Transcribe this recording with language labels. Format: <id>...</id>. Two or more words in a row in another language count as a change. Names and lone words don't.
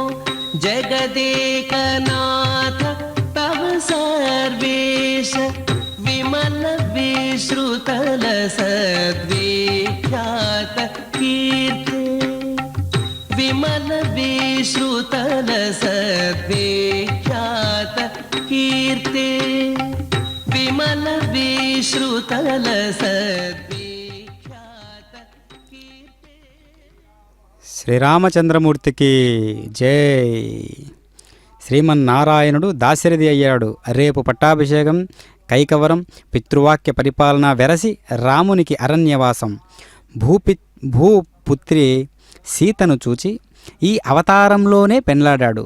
<sa>जगदेकनाथ तव सर्वेश विमल विश्रुतल सद्विख्यात कीर्ते विमल विश्रुतल सद्विख्यात कीर्ते विमल विश्रुतल सद्विख्यात कीर्ते.</sa> <te>శ్రీరామచంద్రమూర్తికి జై. శ్రీమన్నారాయణుడు దాశరథి అయ్యాడు. రేపు పట్టాభిషేకం, కైకవరం, పితృవాక్య పరిపాలన వెరసి రామునికి అరణ్యవాసం. భూపుత్రి సీతను చూచి ఈ అవతారంలోనే పెండ్లాడాడు.</te>